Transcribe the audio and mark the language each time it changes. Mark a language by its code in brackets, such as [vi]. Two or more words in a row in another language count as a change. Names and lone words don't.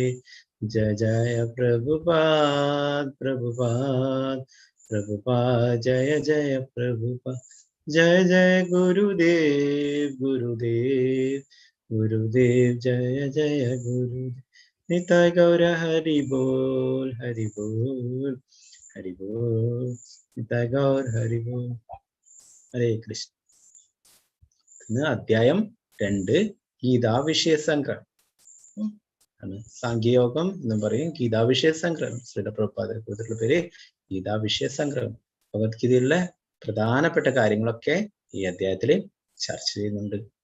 [hi] जय जय प्रभुपाद जय जय प्रभुपाद, जय जय गुरुदेव जय जय गुरुदेव। [bn] निताय गौर हरि बोल निताय गौर हरि बोल। हरे कृष्ण. [ml] ഇന്ന് അധ്യായം 2 ഗീതാ വിഷയ സംഗ്രഹം ആണ്. സാഖ്യയോഗം എന്നും പറയും, ഗീതാ വിഷയ സംഗ്രഹം. ശ്രീല പ്രഭുപാദരെ കുറിച്ചുള്ള പേര് ഗീതാ വിഷയ സംഗ്രഹം. ഭഗവത്ഗീതയിലുള്ള പ്രധാനപ്പെട്ട കാര്യങ്ങളൊക്കെ ഈ അധ്യായത്തിൽ ചർച്ച ചെയ്യുന്നുണ്ട്.